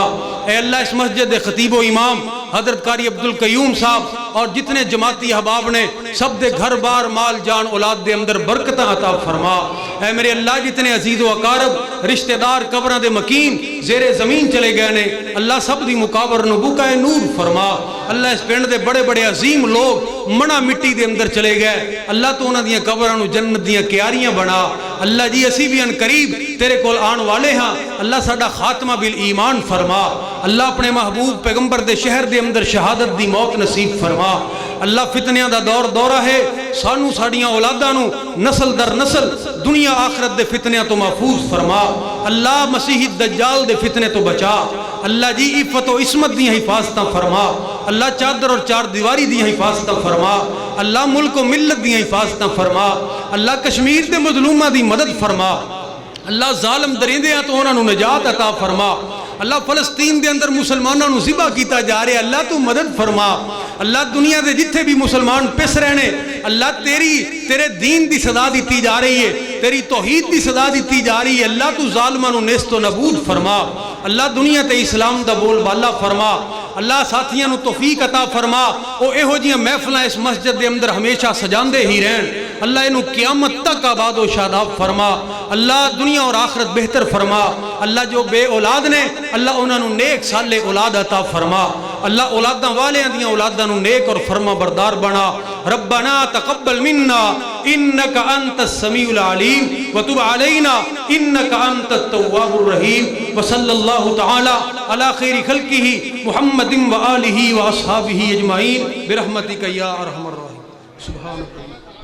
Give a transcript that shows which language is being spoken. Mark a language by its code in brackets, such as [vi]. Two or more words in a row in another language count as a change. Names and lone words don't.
[pa] اے اللہ اس مسجد دے خطیب و امام حضرت قاری عبدالقیوم صاحب اور جتنے جماعتی احباب نے سب دے گھر بار مال جان اولاد دے اندر برکتہ عطا فرما۔ اے میرے اللہ جتنے عزیز و اقارب رشتہ دار قبراں دے مکین زیر زمین چلے گئے نے اللہ سب دی مقابر نو بکائے نور فرما۔ اللہ اس پنڈ دے بڑے بڑے عظیم لوگ منا مٹی دے اندر چلے گئے، اللہ تو انہاں دیاں قبراں نو جنت دیاں کیاریاں بنا۔ اللہ جی اسی بھی ان قریب تیرے کول آن والے ہاں، اللہ ساڈا خاتمہ بالایمان فرما۔ اللہ اپنے محبوب پیغمبر دے شہر دے اندر شہادت دی موت نصیب فرما۔ اللہ فتنیاں دا دور دورہ ہے، سانو ساڑیاں اولاداں نو نسل در نسل دنیا آخرت دے فتنیاں تو محفوظ فرما۔ اللہ مسیح دجال دے فتنے تو بچا۔ اللہ جی عفت و عصمت دی حفاظتاں فرما۔ اللہ چادر اور چار دیواری دی حفاظتاں فرما۔ اللہ ملک و ملت دی حفاظتاں فرما۔ اللہ کشمیر دے مظلوماں دی مدد فرما۔ اللہ ظالم درندیاں تو انہاں نو نجات عطا فرما۔ اللہ فلسطین دے اندر مسلمانوں نو ذبح کیتا جا رہے، اللہ تو مدد فرما۔ اللہ دنیا دے جتھے بھی مسلمان پس رہنے اللہ تیرے دین دی صدا دیتی جا رہی ہے، تیری توحید دی صدا دیتی جا رہی ہے، اللہ تو ظالماں نو نیست و نابود فرما۔ اللہ دنیا تے اسلام دا بول بالا فرما۔ اللہ ساتھیاں نو توفیق عطا فرما، او اہو جیاں محفلاں اس مسجد دے اندر ہمیشہ سجاندے ہی رہن۔ اللہ انہوں قیامت تک آباد و شاداب فرما۔ اللہ دنیا اور آخرت بہتر فرما۔ اللہ جو بے اولاد نے اللہ انہوں نے نیک صالح اولاد عطا فرما۔ اللہ اولاداں والے دیاں اولاداں نو نیک اور فرما بردار بنا۔ [ar] ربنا تقبل منا انک انت السمیع العلیم وتب علینا انک انت التواب الرحیم وصلی اللہ تعالی علی خیر خلقہ محمد و آلہ و اصحابہ اجمعین برحمتک یا ارحم الراحمین۔ سبحان اللہ۔